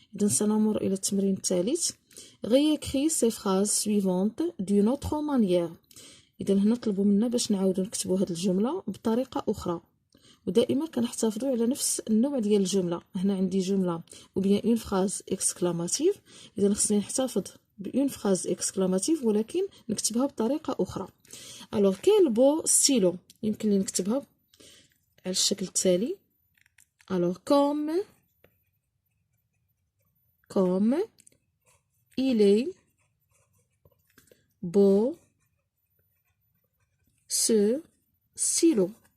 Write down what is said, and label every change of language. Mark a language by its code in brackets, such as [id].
[ar] إذا سنمر إلى التمرين الثالث. [fr] réécris ces phrases suivantes d'une autre manière. [ar] إذا هنا طلبوا منا باش نعاودو نكتبو هاد الجملة بطريقة أخرى، ودائما كنحتفظوا على نفس النوع ديال الجملة. هنا عندي جملة ou bien [fr] une phrase exclamative، [ar] إذا خصني نحتفظ بune phrase exclamative ولكن نكتبها بطريقة أخرى. [fr] alors quel beau stylo، [ar] يمكن لي نكتبها على الشكل التالي. [fr] alors comme il est beau ce stylo.